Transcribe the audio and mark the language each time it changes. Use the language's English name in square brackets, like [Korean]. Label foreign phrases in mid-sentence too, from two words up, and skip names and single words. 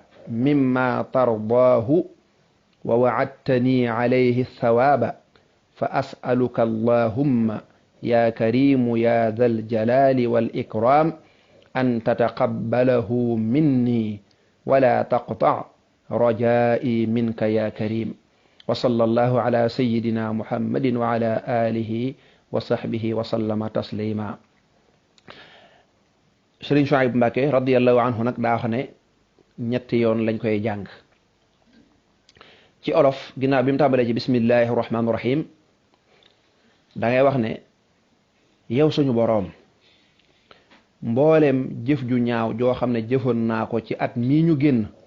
[Arabic] مما ترضاه و وعدتني عليه ثوابا فأسألك اللهم يا كريم يا ذا الجلال والإكرام أن تتقبله مني ولا تقطع رجائي منك يا كريم وصلى الله على سيدنا محمد وعلى آله وصحبه وسلم تسليما. [Wolof] Sëriñ Suhaybu Mbàkke [Arabic] رضي الله عنه [Wolof] nag daa wax ne ñetti yoon lañ koy jàng ci olof ginnaaw bi mu tàmbalee ci [Arabic] بسم الله الرحمن الرحيم [Wolof] da ngay wax ne yow suñu boroom mbooleem jëf ju ñaaw joo xam ne jëfoon naa ko ci at mii ñu génn